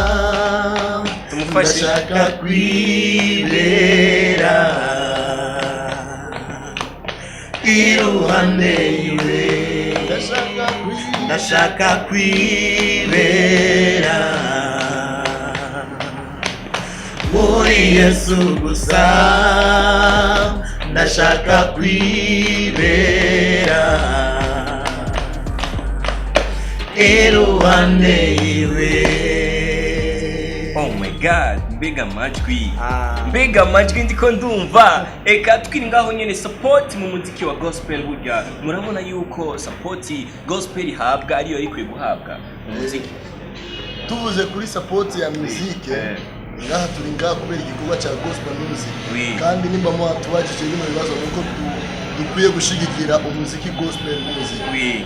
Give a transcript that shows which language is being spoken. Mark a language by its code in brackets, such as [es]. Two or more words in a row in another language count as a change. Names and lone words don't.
[rn] ndashaka kwibera iruhande iwe, ndashaka kwibera muri Yesu gusa, ndashaka kwibera iruhande iwe. [en] Oh my god, [rn] mbega amajwi ndiko ndumva. Eka twiri ngaho nyene support mu muziki wa gospel burya murabona yuko support gospel ihabwa ariyo ikwiye guhabwa mu muziki. Tuvuze kuri support ya muziki ngaha turi ngaha kubera igikorwa cya [en] gospel music, [rn] kandi nimba mu tubajije bino bibazo nuko dukwiye gushigikira umuziki [en] gospel music.